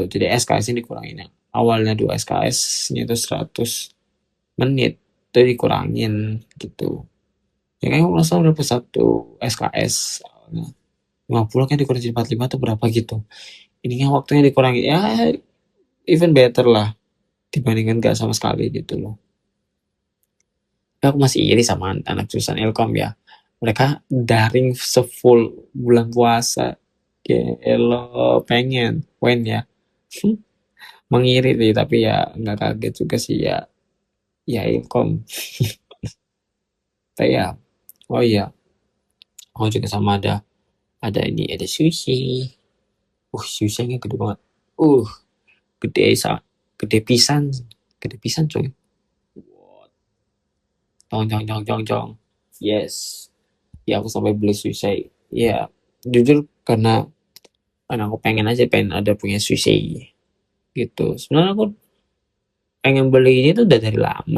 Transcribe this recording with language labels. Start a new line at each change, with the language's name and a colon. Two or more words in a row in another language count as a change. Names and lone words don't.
Indonesian: Jadi SKS-nya dikurangin. Yang awalnya 2 SKS-nya itu 100 menit itu dikurangin gitu. Ya kan kalau salah berapa satu SKS awalnya 50 kan dikurangi jadi 45 atau berapa gitu. Ininya waktunya dikurangi ya
English: even better
Indonesian: lah dibandingkan gak sama sekali gitu loh. Aku masih iri sama anak jurusan Ilkom ya. Mereka daring sefull bulan puasa. Gelo pengen, when ya. Mengiri sih, tapi ya nggak kaget juga sih ya. Ya Ilkom. Tapi ya, oh iya, aku juga sama ada ini ada sushi. Sushi-nya gede banget.
Sundanese: Uh, gede gede pisan, gede pisan coy. Jong jong jong jong jong.
English: Yes.
Indonesian: Ya aku sampai beli sushi. Ya, jujur karena aku pengen aja pengen ada punya sushi gitu. Sebenarnya aku pengen beli ini tuh udah dari lama.